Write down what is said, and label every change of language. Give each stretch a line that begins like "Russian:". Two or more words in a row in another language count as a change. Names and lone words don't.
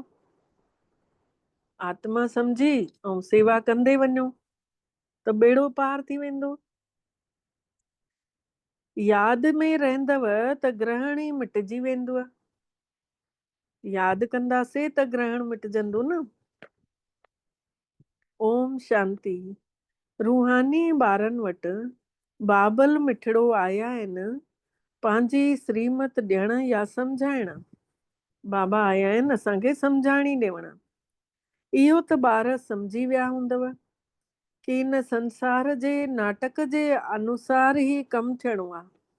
Sindhi: आत्मा सम्झी ऐं सेवा कंदे वञो त बेड़ो पार थी वेंदो। यादि में रहंदव त ग्रहण ई मिटिजी वेंदव। यादि कंदासीं त ग्रहण मिटजंदो न।
Sanskrit: ओम शांति।
Sindhi: रूहानी ॿारनि वटि बाबल मिठड़ो आया आहिनि, पंहिंजी श्रीमत ॾियण या सम्झाइण। बाबा आया आहिनि असांखे सम्झाणी ॾियण। इहो त ॿार सम्झी विया हूंदव कि इन संसार जे नाटक जे अनुसार ई कमु थियणो आहे।